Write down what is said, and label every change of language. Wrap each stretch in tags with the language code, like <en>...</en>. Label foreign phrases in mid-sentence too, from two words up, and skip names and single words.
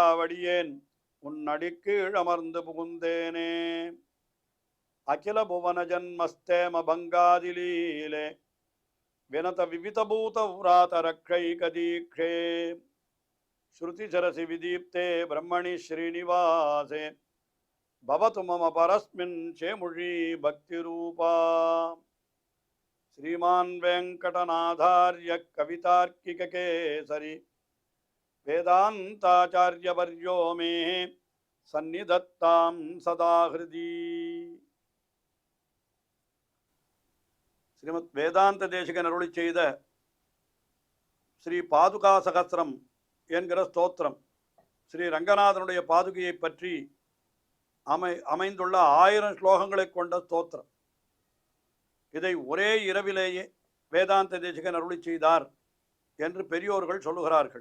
<ta>வடியேன் உன் அடிக்கீழ் அமர்ந்து புகுந்தேனே</ta> <sa>अखिल भुवन जन्मस्थेम भङ्गादिलीले विनत विविधभूत व्रात रक्षैकदीक्षे श्रुतिशिरसि विदीप्ते ब्रह्मणि श्रीनिवासे भवतु मम परस्मिन् शेमुषी भक्तिरूपा श्रीमान वेंकटनाथार्य कवितार्किक केसरी वेदांताचार्यवर्यो मे सन्निधत्तां सदा हृदि</sa> <ta>श्रीमद् वेदांत தேசிகன் அருளி செய்த ஸ்ரீ பாதுகா சகஸ்ரம் என்கிற ஸ்தோத்திரம் ஸ்ரீ ரங்கநாதனுடைய பாதுகையை பற்றி அமைந்துள்ள 1000 ஸ்லோகங்களை கொண்ட ஸ்தோத்திரம். இதை ஒரே இரவிலேயே வேதாந்த தேசிகன் அருளி செய்தார் என்று பெரியோர்கள் சொல்லுகிறார்கள்.</ta>